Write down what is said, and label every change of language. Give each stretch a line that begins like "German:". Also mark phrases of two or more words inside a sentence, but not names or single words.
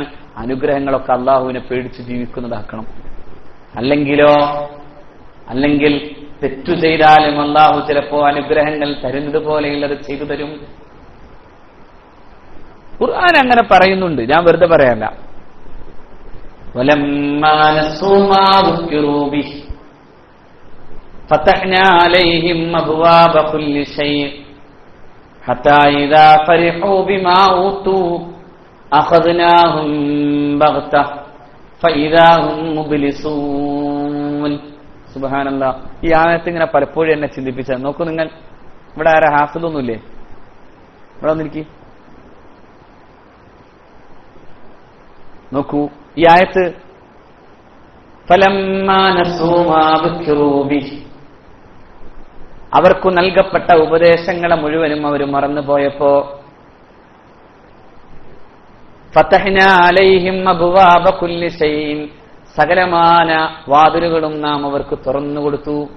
Malayalam: അനുഗ്രഹങ്ങളൊക്കെ അള്ളാഹുവിനെ പേടിച്ച് ജീവിക്കുന്നതാക്കണം. അല്ലെങ്കിൽ തെറ്റു ചെയ്താലും അള്ളാഹു ചിലപ്പോ അനുഗ്രഹങ്ങൾ തരുന്നത് പോലെയുള്ളത് ചെയ്തു തരും. ഖുർആൻ അങ്ങനെ പറയുന്നുണ്ട്, ഞാൻ വെറുതെ പറയല്ല.
Arabic: وَلَمَّا نَسُوا مَا ذُكِّرُوا بِهِ فَتَحْنَا عَلَيْهِمْ أَبْوَابَ كُلِّ شَيْءٍ حَتَّى إِذَا فَرِحُوا بِمَا أُوتُوا أَخَذْنَاهُمْ بَغْتَةً فَإِذَا هُمْ مُبْلِسُونَ.
Malayalam: സുബ്ഹാനല്ലാഹ്. ഈ ആയത്ത് ഇങ്ങനെ പലപ്പോഴും എന്നെ ചിന്തിപ്പിച്ചത്. നോക്കൂ നിങ്ങൾ, ഇവിടെ ആരാ ഹാഫിളൊന്നുമില്ലേ? ഇവിടെ വന്നിരിക്കും. നോക്കൂ ഈ ആയത്ത്,
Arabic: فلما نسوا ما ذكروا به,
Malayalam: അവർക്കു നൽകപ്പെട്ട ഉപദേശങ്ങളെ മുഴുവനും അവർ മറന്നുപോയപ്പോ
Arabic: فتحنا عليهم أبواب كل شيء,
Malayalam: സകലമാന വാതിലുകളും നാം അവർക്ക് തുറന്നു കൊടുത്തു.